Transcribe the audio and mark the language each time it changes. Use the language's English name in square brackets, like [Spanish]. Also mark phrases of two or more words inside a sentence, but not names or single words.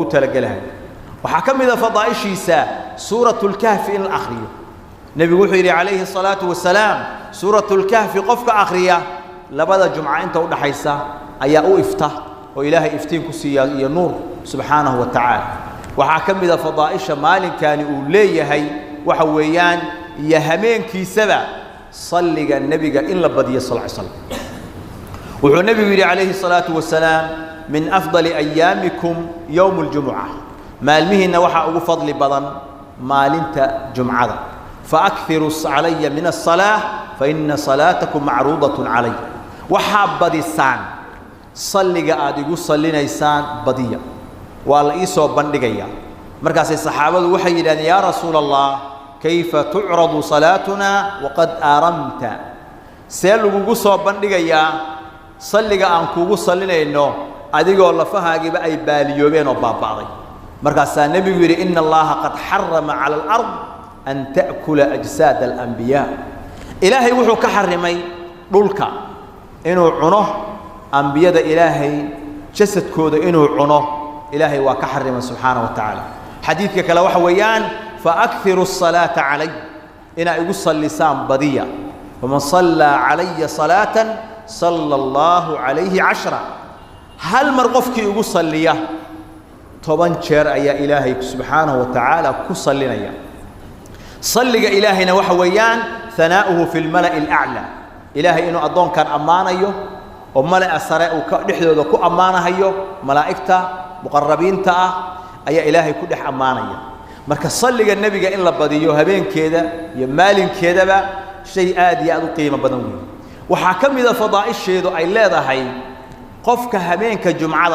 [Somali] talagalayo waxa kamida fadaa'ishiisa [Arabic] سورة الكهف [Somali] in akhriyo nabigu wuxuu yiri [Arabic] عليه الصلاة والسلام سورة الكهف [Somali] qofka akhriya labada jumca inta u dhaxaysa ayaa u ifta oo ilaahay iftiin ku siiya iyo nuur [Arabic] سبحانه وتعالى [Somali] waxa kamida fadaa'isha maalinkan uu leeyahay waxa weeyaan iyo hameenkiisaba salliga nabiga in la badiyo [Arabic] صلى الله عليه وسلم [Somali] wuxuu nabigu yiri [Arabic] عليه الصلاة والسلام من أفضل أيامكم يوم الجمعة [Somali] maalmihina waxa ugu fadli badan maalinta jumcada [Arabic] فأكثروا علي من الصلاة فإن صلاتكم معروضة علي [Somali] waxa badisaan salliga aad igu sallinaysaan badiya waa la isoo bandhigaya markaas saxaabadu waxay yiraahdeen [Arabic] يا رسول الله كيف تعرض صلاتنا وقد أرمت [Somali] seelugu soo bandhigaya salliga aan kugu sallinayno adigoo lafahaagiba ay baaliyoobeen oo baabaaday markaas nabigu yiri inna [Arabic] الله قد حرم على الأرض أن تأكل أجساد الأنبياء [Somali] ilaahay wuxuu ka xarimay dhulka inuu cuno anbiyada ilaahay jasadkooda inuu cuno ilaahay waa ka xarimay [Arabic] سبحانه وتعالى [Somali] xadiidka kale waxa weeyaan [Arabic] فأكثروا الصلاة علي [Somali] ina igu sallisaan badiya [Arabic] فمن صلى علي صلاة صلى الله عليه [Somali] 10 hal mar qofkii ugu salliya 10 jeer ayaa ilaahay [Arabic] سبحانه وتعالى [Somali] ku sallinaya salliga ilaahayna waxa weeyaan [Arabic] ثناؤه في الملأ الأعلى [Somali] ilaahay inuu adoonkan amaanayo oo mala'a sare uu ka dhexdooda ku amaanahayo malaa'ikta muqarrabiinta ah ayaa ilaahay ku dhex amaanaya marka salliga nabiga in la badiyo habeenkeeda iyo maalinkeedaba shay aad iyo aad u qiimo badan weey waxa kamida fadaa'isheedu ay leedahay qofka habeenka jumcada